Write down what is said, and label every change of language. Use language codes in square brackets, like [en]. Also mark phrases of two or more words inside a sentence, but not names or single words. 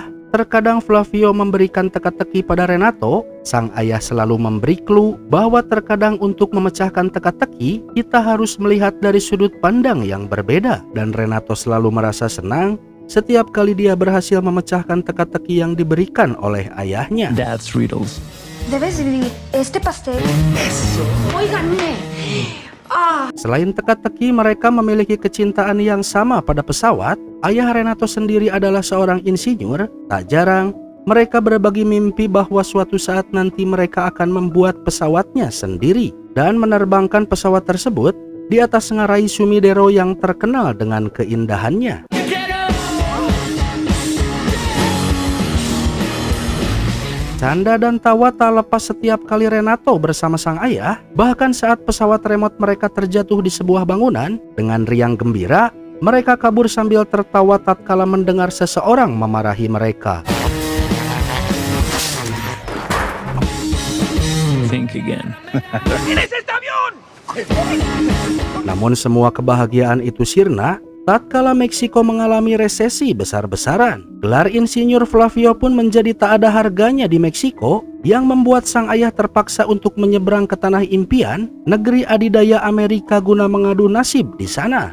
[id] Terkadang Flavio memberikan teka-teki pada Renato. Sang ayah selalu memberi clue bahwa terkadang untuk memecahkan teka-teki, kita harus melihat dari sudut pandang yang berbeda. Dan Renato selalu merasa senang setiap kali dia berhasil memecahkan teka-teki yang diberikan oleh ayahnya. [en] Dad's riddles. [es] Debes dividir este pastel. Eso. Óiganme. [id] Selain teka-teki, mereka memiliki kecintaan yang sama pada pesawat. Ayah Renato sendiri adalah seorang insinyur. Tak jarang, mereka berbagi mimpi bahwa suatu saat nanti mereka akan membuat pesawatnya sendiri dan menerbangkan pesawat tersebut di atas ngarai Sumidero yang terkenal dengan keindahannya. Canda dan tawa tak lepas setiap kali Renato bersama sang ayah. Bahkan saat pesawat remote mereka terjatuh di sebuah bangunan, dengan riang gembira, mereka kabur sambil tertawa tatkala mendengar seseorang memarahi mereka. [en] Think again. [id] Namun semua kebahagiaan itu sirna tatkala Meksiko mengalami resesi besar-besaran. Gelar insinyur Flavio pun menjadi tak ada harganya di Meksiko, yang membuat sang ayah terpaksa untuk menyeberang ke tanah impian, negeri adidaya Amerika, guna mengadu nasib di sana.